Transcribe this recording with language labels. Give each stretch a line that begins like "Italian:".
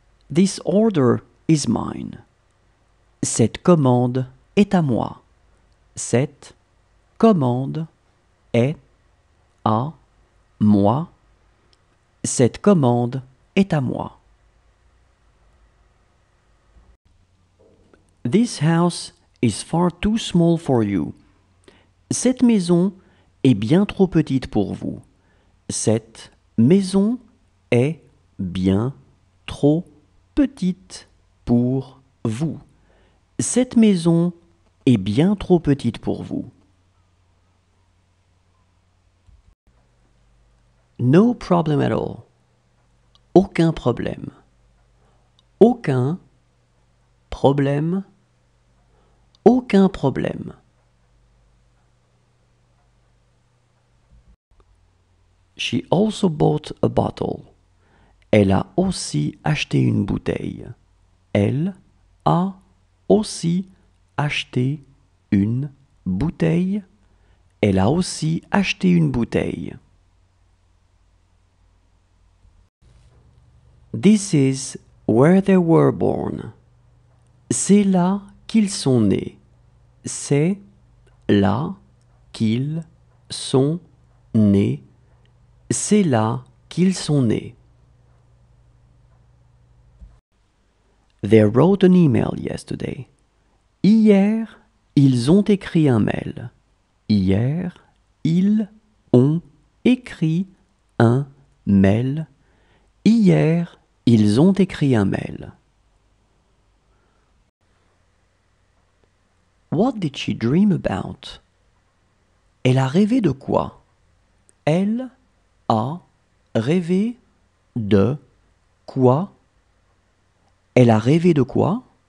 English: This order is mine.
French: Cette commande est à moi. Cette commande est à moi. Cette commande est à moi.
English: This house is far too small for you.
French: Cette maison est bien trop petite pour vous. Cette maison est bien trop petite pour vous. Cette maison est bien trop petite pour vous.
English: No problem at all.
French: Aucun problème. Aucun problème, aucun problème.
English: She also bought a bottle.
French: Elle a aussi acheté une bouteille. Elle a aussi acheté une bouteille. Elle a aussi acheté une bouteille.
English: This is where they were born.
French: C'est là qu'ils sont nés. C'est là qu'ils sont nés. C'est là qu'ils sont nés.
English: They wrote an email yesterday.
French: Hier, ils ont écrit un mail. Hier, ils ont écrit un mail. Hier, ils ont écrit un mail.
English: What did she dream about?
French: Elle a rêvé de quoi? Elle a rêvé de quoi? Elle a rêvé de quoi?